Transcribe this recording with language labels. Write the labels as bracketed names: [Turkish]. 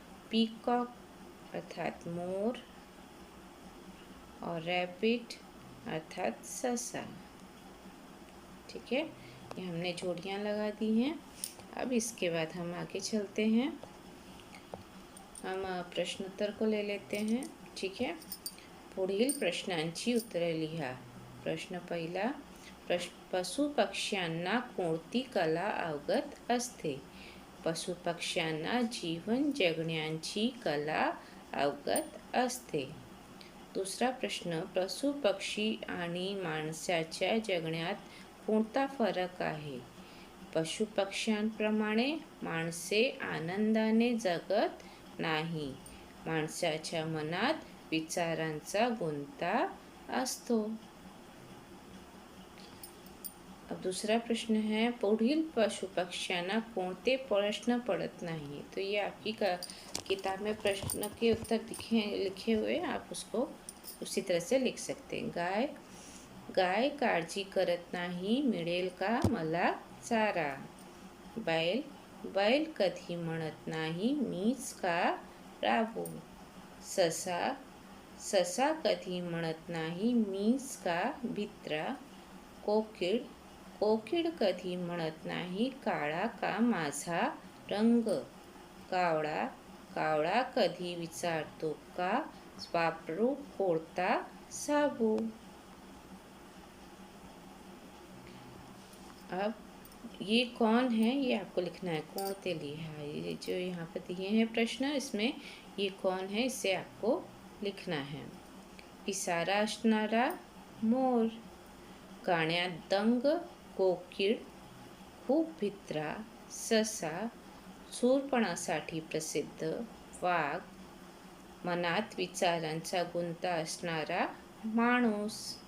[Hindi] Peacock अर्थात मोर, और rabbit अर्थात ससा। ठीक है, ये हमने जोड़ियाँ लगा दी हैं। अब इसके बाद हम आगे चलते हैं, हम प्रश्नोत्तर को ले लेते हैं। [Marathi] ठीक है, पुढील प्रश्नांची उत्तरे लिहा। प्रश्न पहिला, पशु पक्ष्यांना कोणती कला अवगत असते? पशु पक्ष्यांना जीवन जगण्याची कला अवगत असते। दुसरा प्रश्न, पशु पक्षी आणि माणसाच्या जगण्यात कोणता फरक आहे? पशु पक्ष्यांप्रमाणे माणसे आनंदाने जगत नाही, माणसाच्या मनात विचारांचा गुंता असतो। [Hindi] अब दूसरा प्रश्न है, [Marathi] पुढील पशु पक्ष्यांना कोणते प्रश्न पड़त नहीं? [Hindi] तो ये आपकी किताब में प्रश्न के उत्तर लिखे हुए, आप उसको उसी तरह से लिख सकते हैं। [Marathi] गाय, गाय काळजी करत नाही, मिळेल का मला चारा? बैल, बैल कधी म्हणत नाही, मीच का राबू? ससा, ससा कधी म्हणत नाही, मीच का भित्रा? कोकिळ, कोकिळ कधी म्हणत नाही, काळा का माझा रंग? कावळा, कावळा कधी विचारतो का वापरू कोणता साबू? [Hindi] अब ये कौन है, ये आपको लिखना है। [Marathi] कोणते लिहा, [Hindi] ये जो यहाँ पर दिए हैं प्रश्न, इसमें ये कौन है इसे आपको लिखना है। [Marathi] पिसारा असणारा मोर, गाण्यात दंग कोकिळ, खूप भित्रा ससा, शूरपणासाठी प्रसिद्ध वाघ, मनात विचारांचा गुंता असणारा माणूस।